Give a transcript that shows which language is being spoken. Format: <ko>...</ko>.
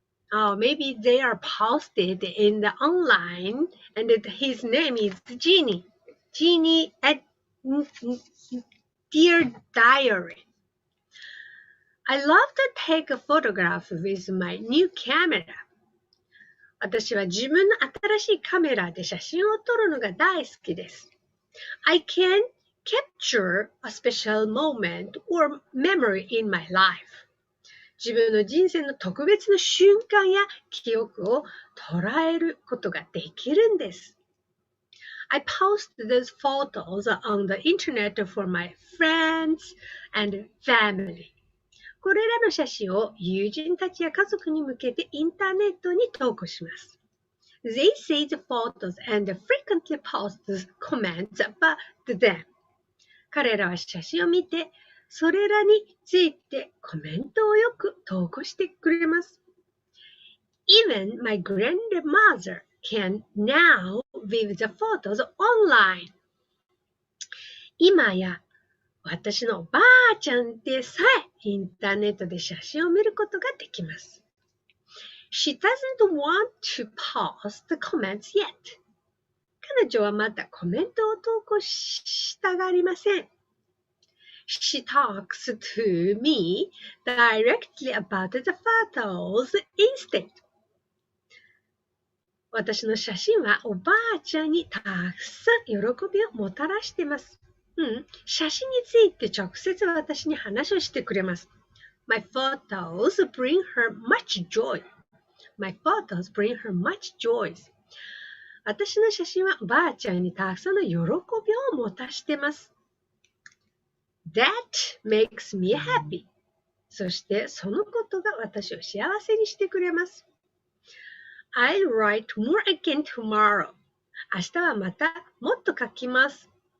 <en>Oh, maybe they are posted in the online, and his name is Genie. Genie at Dear Diary. I love to take a photograph with my new camera.</en> <ja>私は自分の新しいカメラで写真を撮るのが大好きです。</ja> <en>I can capture a special moment or memory in my life.</en> <ja>自分の人生の特別な瞬間や記憶を捉えることができるんです。</ja> <en>I post those photos on the internet for my friends and family.</en> <ja>これらの写真を友人たちや家族に向けてインターネットに投稿します。</ja> <en>They see the photos and frequently post comments about them.</en> <ja>彼らは写真を見て、それらについてコメントをよく投稿してくれます。</ja> <en>Even my grandmother can now view the photos online.</en> <ja>今や私のおばあちゃんでさえインターネットで写真を見ることができます。</ja> <en>She doesn't want to post the comments yet.</en> <ja>彼女はまだコメントを投稿したがりません。</ja> <en>She talks to me directly about the photos instead.</en> <ja>私の写真はおばあちゃんにたくさん喜びをもたらしています。写真について直接私に話をしてくれます。</ja> <en>My photos bring her much joy. My photos bring her much joy.</en> <ja>私の写真はばあちゃんにたくさんの喜びを持たしてます。</ja> <en>That makes me happy.</en> <ja>そしてそのことが私を幸せにしてくれます。</ja> <en>I'll write more again tomorrow.</en> <ja>明日はまたもっと書きます。</ja>